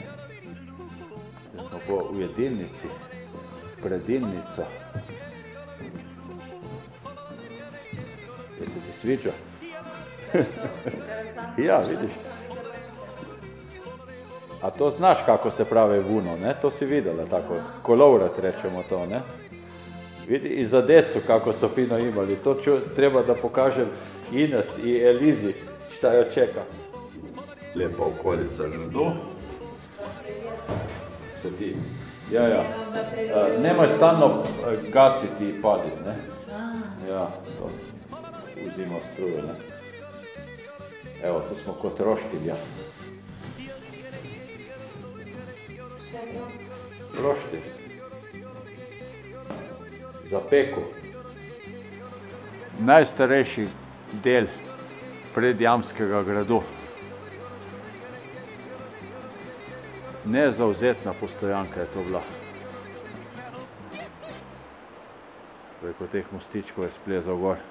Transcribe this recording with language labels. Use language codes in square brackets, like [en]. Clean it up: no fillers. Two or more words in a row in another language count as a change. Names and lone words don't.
[sl] Smo po jedilnici, predilnica. [hr] Je se ti sviđa? Ja, vidiš. [sl] A to znaš, kako se pravi vuno, ne? To si videla, tako, kolovrat rečemo to, ne? [hr] Vidi, i za decu kako so fino imali, to treba da pokažem Ines i Elizi šta jo čeka. Lijepa okolica Žrdu. Ti, ja. Nemoj stalno gasiti i paliti, ne? Ja, to uzima struju, ne? Evo, tu smo kod roštilja. Roštilj. Za peku. [sl] Najstarejši del Predjamskega gradu. Nezavzetna postojanka je to bila. Preko teh mostičkov je splezal gor.